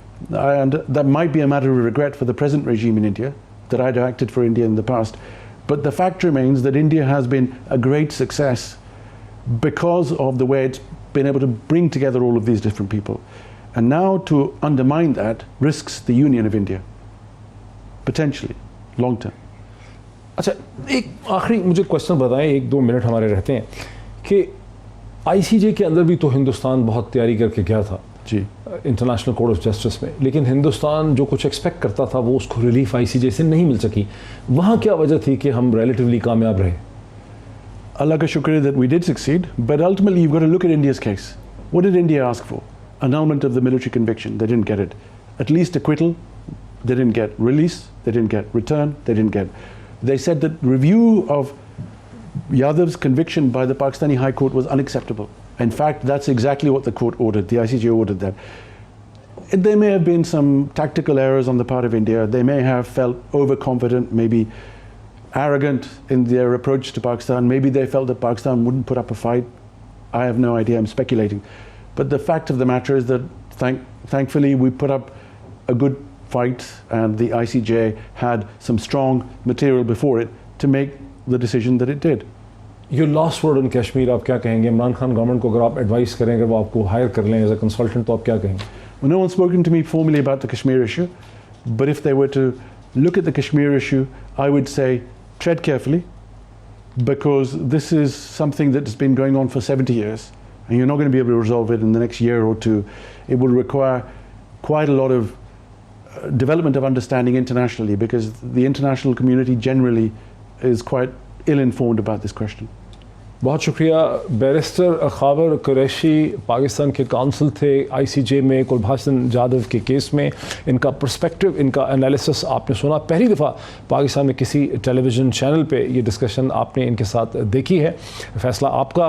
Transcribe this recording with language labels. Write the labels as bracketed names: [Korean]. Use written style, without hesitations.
[English] And that might be a matter of regret for the present regime in India, that I'd acted for India in the past. But the fact remains that India has been a great success because of the way it's been able to bring together all of these different people. And now to undermine that risks the union of India, potentially, long term. [Hindi] अच्छा, एक आखिरी मुझे question बताएं, 1-2 minute हमारे रहते हैं, कि ICJ के अंदर भी तो हिंदुस्तान बहुत तैयारी करके गया था जी, इंटरनेशनल कोर्ट ऑफ जस्टिस में, लेकिन हिंदुस्तान जो कुछ एक्सपेक्ट करता था वो उसको रिलीफ ICJ से नहीं मिल सकी. वहाँ क्या वजह थी कि हम रिलेटिवली कामयाब रहे? Allah ka shukr [English] that we did succeed, but ultimately you've got to look at India's case. What did India ask for? Annulment of the military conviction. They didn't get it. At least acquittal. They didn't get release. They didn't get return. They didn't get. They said that review of Yadav's conviction by the Pakistani High Court was unacceptable. In fact, that's exactly what the court ordered. The ICJ ordered that. There may have been some tactical errors on the part of India. They may have felt overconfident, maybe arrogant in their approach to Pakistan. Maybe they felt that Pakistan wouldn't put up a fight. I have no idea. I'm speculating. But the fact of the matter is that thankfully we put up a good fight, and the ICJ had some strong material before it to make the decision that it did. Your last word on Kashmir, [Hindi] आप क्या कहेंगे? Imran Khan government को अगर आप advice करें, अगर वो आपको हायर कर लें एज अ कंसल्टेंट, तो आप क्या कहेंगे? [English] Well, no one's spoken to me formally about the Kashmir issue, but if they were to look at the Kashmir issue, I would say tread carefully, because this is something that's been going on for 70 years, and you're not going to be able to resolve it in the next year or two. It will require quite a lot of development of understanding internationally, because the international community generally is quite ill-informed about this question. [Hindi] बहुत शुक्रिया. Barrister Khawar Qureshi Pakistan के council थे ICJ में कुलभूषण जाधव के case में. इनका perspective, इनका analysis आपने सुना. पहली दफ़ा पाकिस्तान में किसी टेलीविज़न चैनल पे ये डिस्कशन आपने इनके साथ देखी है. फ़ैसला आपका.